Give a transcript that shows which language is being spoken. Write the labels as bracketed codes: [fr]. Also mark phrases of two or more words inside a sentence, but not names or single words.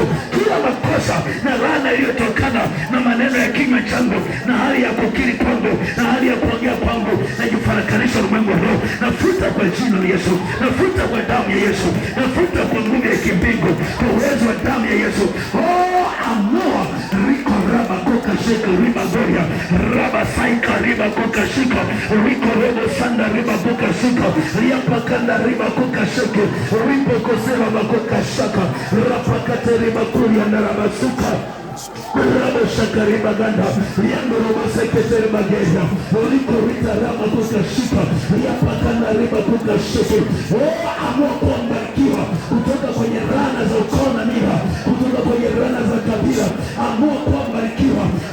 [sw] Kila makosa na laana iliyotokana na maneno ya kinywa changu na hali ya kukiri kwangu na hali ya kuongea kwangu, najifarakanisha ulimwengu wa roho, nafuta kwa jina la Yesu, nafuta kwa damu ya Yesu, nafuta kwa nguvu ya kimbingu, kwa uwezo wa damu ya Yesu. Amua riko raba kuka shika riba goria, raba saika riba kuka shika, riko robo sanda riba kuka shika, riapa kanda riba kuka shika, ripo kosera bakuka shaka, rapa kate riba kuria na raba suka, raba shaka riba ganda, riando robo sekete riba geza, riko rita raba kuka shika, riapa kanda riba kuka shika. Amua kuambarikiwa kutoka kwenye rana za ukoo na mila, kutoka kwenye rana za kabila. Amua kuambarikiwa